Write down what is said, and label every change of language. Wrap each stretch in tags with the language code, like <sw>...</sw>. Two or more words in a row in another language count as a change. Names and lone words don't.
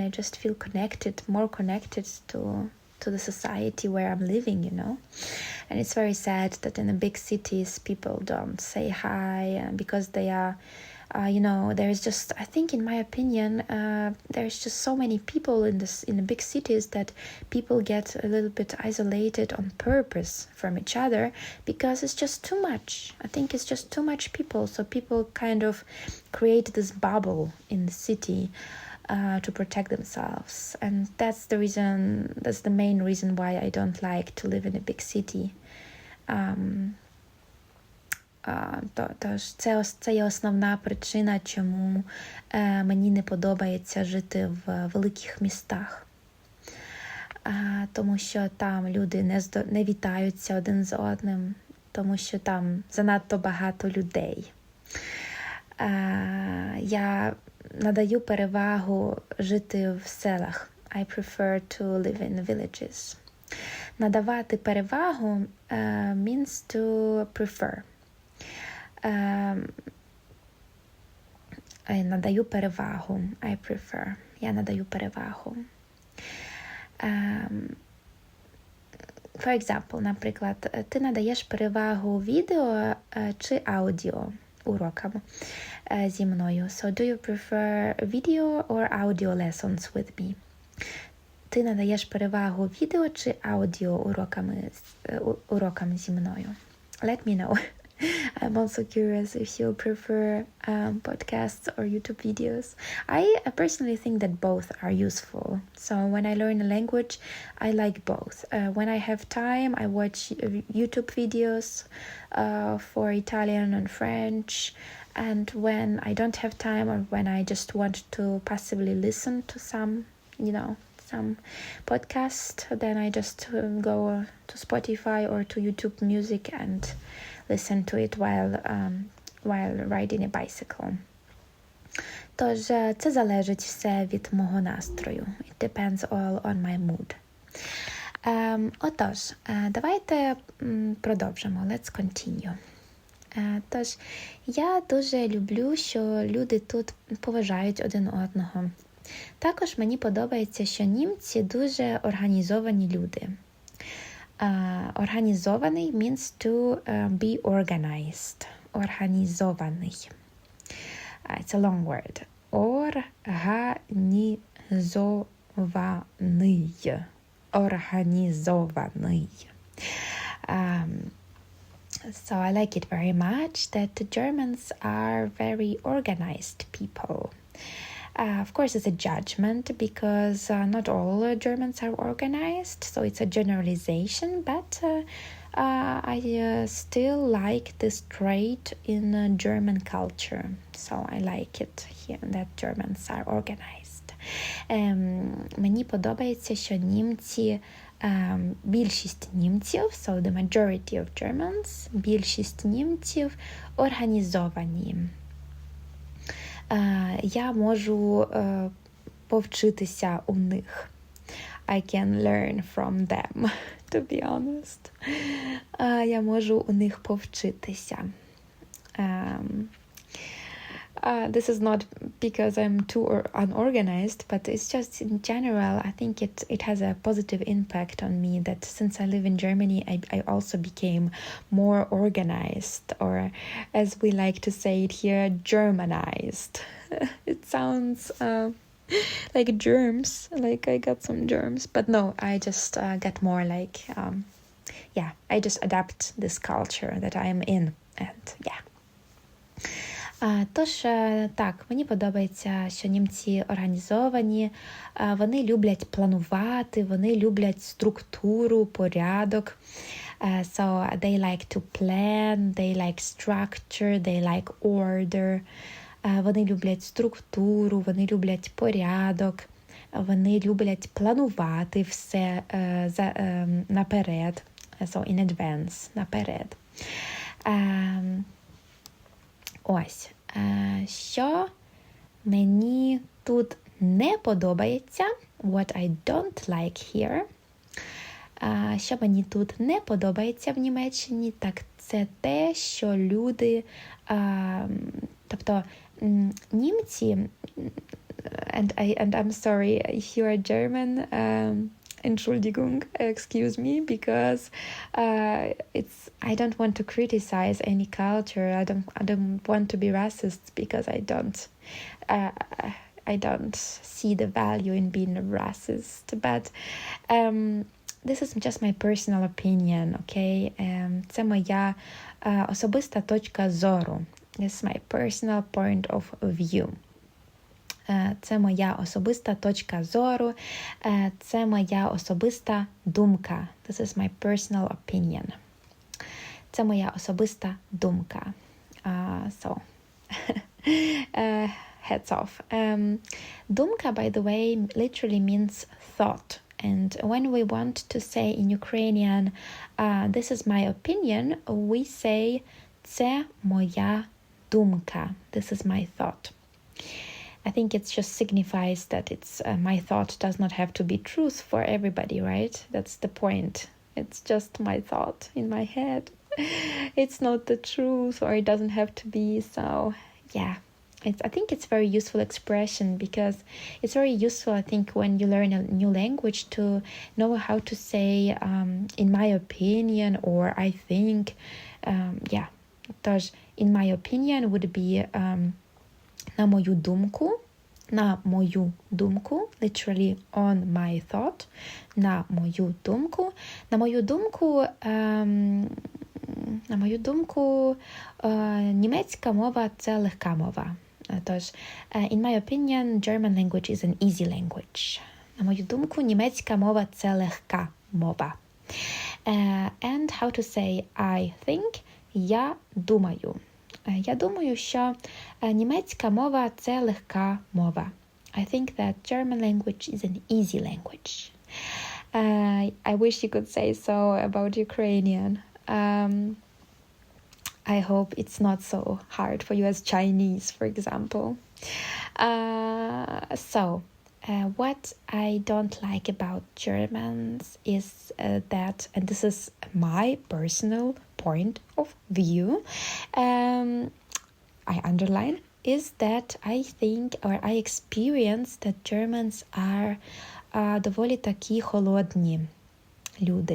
<en>I just feel more connected to the society where I'm living, And it's very sad that in the big cities people don't say hi because they are there's just, I think in my opinion, there's just so many people in the big cities that people get a little bit isolated on purpose from each other because it's just too much. I think it's just too much people. So people kind of create this bubble in the city to protect themselves. And that's the main reason why I don't like to live in a big city.</en> <uk>Тож це є основна причина, чому мені не подобається жити в великих містах. Тому що там люди не вітаються один з одним, тому що там занадто багато людей. Я надаю перевагу жити в селах.</uk> <en>I prefer to live in villages.</en> <uk>Надавати перевагу</uk> <en>means to prefer.</en> <uk>Надаю перевагу.</uk> <en>I prefer.</en> <uk>Я надаю перевагу.</uk> <en>For example,</en> <uk>наприклад, ти надаєш перевагу відео чи аудіо урокам зі мною.</uk> <en>So do you prefer video or audio lessons with me?</en> <uk>Ти надаєш перевагу відео чи аудіо урокам зі мною?</uk> <en>Let me know. I'm also curious if you prefer podcasts or YouTube videos. I personally think that both are useful. So when I learn a language, I like both. When I have time, I watch YouTube videos for Italian and French. And when I don't have time or when I just want to passively listen to some podcast, then I just go to Spotify or to YouTube Music and listen to it while riding a bicycle.</en> <uk>Тож, це залежить все від мого настрою.</uk> <en>It depends all on my mood.</en> <uk>Отож, давайте продовжимо.</uk> <en>Let's continue.</en> <uk>Тож, я дуже люблю, що люди тут поважають один одного. Також мені подобається, що німці дуже організовані люди.</uk> <en>Організований means to be organized. Організований. It's a long word.</en> <uk>Організований. Організований.</uk> <en>So I like it very much that the Germans are very organized people. Of course, it's a judgment because not all Germans are organized, so it's a generalization, but I still like this trait in German culture. So I like it here that Germans are organized.</en> <uk>Мені подобається, що більшість німців,</uk> <en>so the majority of Germans,</en> <uk>більшість німців організовані. Я можу повчитися у них.</uk> <en>I can learn from them, to be honest.</en> <uk>Я можу у них повчитися.</uk> <en>This is not because I'm too unorganized, but it's just in general, I think it has a positive impact on me that since I live in Germany, I also became more organized, or as we like to say it here, Germanized. It sounds like germs, like I got some germs, but no, I just get more like, I just adapt this culture that I am in, and yeah.</en> <uk>Тож, так, мені подобається, що німці організовані, вони люблять планувати, вони люблять структуру, порядок.</uk> <en>So they like to plan, they like structure, they like order.</en> <uk>Вони люблять структуру, вони люблять порядок, вони люблять планувати все наперед,</uk> <en>so in advance,</en> <uk>наперед. Ось, що мені тут не подобається,</uk> <en>what I don't like here.</en> <uk>Що мені тут не подобається в Німеччині, так це те, що люди, тобто німці,</uk> <en>and I'm sorry if you are German, Entschuldigung, excuse me, because I don't want to criticize any culture. I don't want to be racist because I don't see the value in being a racist. But this is just my personal opinion, okay?</en> <uk>Це моя особиста точка зору.</uk> <en>This is my personal point of view.</en> <uk>Це моя особиста точка зору, це моя особиста думка.</uk> <en>This is my personal opinion.</en> <uk>Це моя особиста думка.</uk> <en>So, heads off. Думка, by the way, literally means thought. And when we want to say in Ukrainian, this is my opinion, we say,</en> <uk>це моя думка.</uk> <en>This is my thought. I think it just signifies that it's my thought does not have to be truth for everybody, right? That's the point. It's just my thought in my head. It's not the truth, or it doesn't have to be. So, yeah, I think it's very useful expression because it's very useful, I think, when you learn a new language to know how to say, in my opinion, or I think, yeah. Тож, in my opinion would be</en> <uk>на мою думку,</uk> <en>literally on my thought,</en> <uk>на мою думку, німецька мова – це легка мова. Тож,</uk> <en>in my opinion, German language is an easy language.</en> <uk>На мою думку, німецька мова – це легка мова.</uk> <en>And how to say I think,</en> <uk>я думаю. Я думаю, що німецька мова – це легка мова.</uk> <en>I think that German language is an easy language. I wish you could say so about Ukrainian. I hope it's not so hard for you as Chinese, for example. What I don't like about Germans is that, and this is my personal point of view, I underline, is that I think, or I experience that Germans are</en> <uk>доволі такі холодні люди.</uk>